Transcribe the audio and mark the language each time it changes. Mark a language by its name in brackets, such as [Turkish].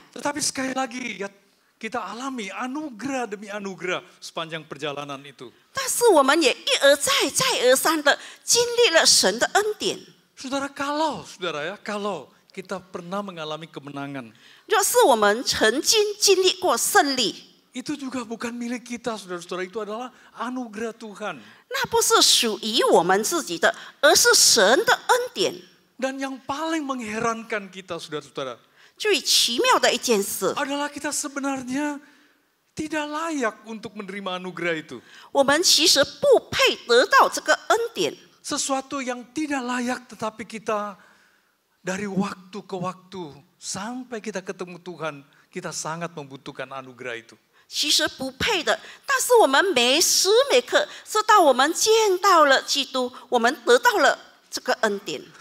[Indonesian] Tetapi sekali lagi, ya, kita alami anugerah demi anugerah sepanjang perjalanan itu. [Chinese] 但是我们也一而再、再而三的经历了神的恩典。 [Indonesian] Saudara, kalau kita pernah mengalami kemenangan, [Chinese] 若是我们曾经经历过胜利， [Indonesian] itu juga bukan milik kita, saudara-saudara, itu adalah anugerah Tuhan. [Chinese] 那不是属于我们自己的，而是神的恩典。 [Indonesian] Dan yang paling mengherankan kita, saudara-saudara, [Chinese] 最奇妙的一件事， [Indonesian] adalah kita sebenarnya tidak layak untuk menerima anugerah itu. [Chinese] 我们其实不配得到这个恩典。 [Indonesian] Sesuatu yang tidak layak, tetapi kita dari waktu ke waktu sampai kita ketemu Tuhan, kita sangat membutuhkan anugerah itu. [Chinese] 其实不配的，但是我们每时每刻，直到我们见到了基督，我们得到了这个恩典。